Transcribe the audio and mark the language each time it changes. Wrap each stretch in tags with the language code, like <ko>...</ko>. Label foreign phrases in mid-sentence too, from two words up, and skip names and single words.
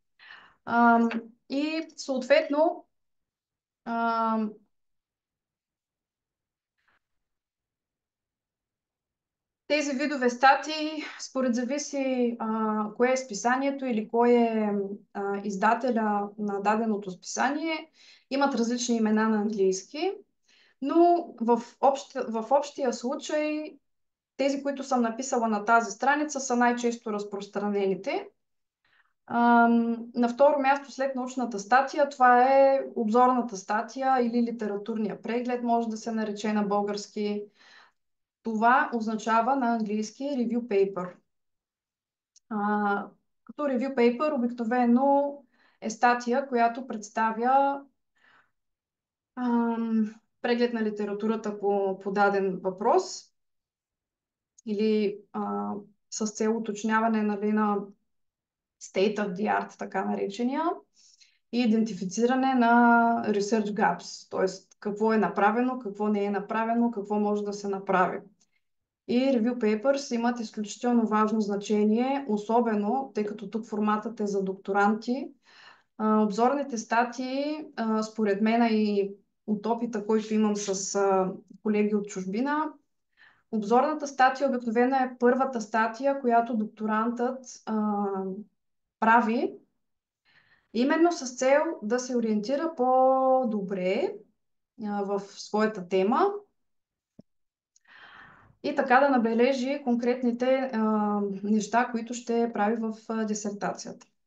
<bg>И съответно тези видове статии, според зависи кое е списанието или кой е издателя на даденото списание, имат различни имена на английски, но в общия случай тези, които съм написала на тази страница, са най-често разпространените. На второ място след научната статия, това е обзорната статия или литературния преглед, може да се нарече на български. Това означава на английски</bg> <en>review paper.</en> <bg>Като</bg> <en>review paper</en> <bg>обикновено е статия, която представя преглед на литературата по даден въпрос или с цел уточняване, нали, на</bg> <en>state of the art,</en> <bg>така наречения, и идентифициране на</bg> <en>research gaps,</en> <bg>т.е. какво е направено, какво не е направено, какво може да се направи. И</bg> <en>review papers</en> <bg>имат изключително важно значение, особено, тъй като тук форматът е за докторанти. Обзорните статии, според мен и от опита, който имам с колеги от чужбина, обзорната статия обикновено е първата статия, която докторантът прави, именно с цел да се ориентира по-добре в своята тема и така да набележи конкретните неща, които ще прави в дисертацията.</bg>